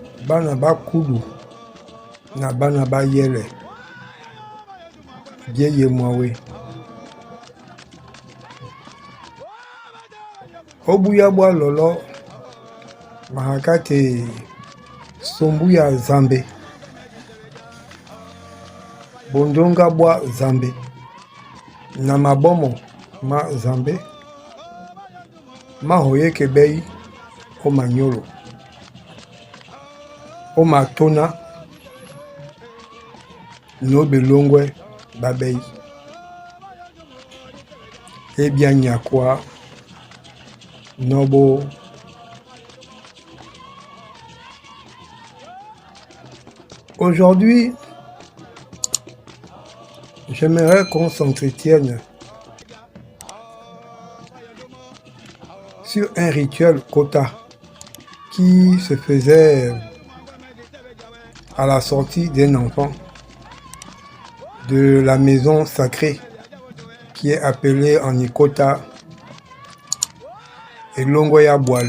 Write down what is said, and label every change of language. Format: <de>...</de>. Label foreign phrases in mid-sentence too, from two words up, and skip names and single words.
<koq>bana bakulu na bana bayele bieye mwawe obuya bwa lolo mahakate sombu ya zambe bondonga bwa zambe na mabomo ma zambe mahoyeke bei o manyolo o matona no belongwe babei ebia nyakwa nobo aujourd'hui.</koq> <fr>J'aimerais qu'on s'entretienne sur un rituel Kota qui se faisait à la sortie d'un enfant de la maison sacrée qui est appelée en Ikota Elongoya Boale.</fr>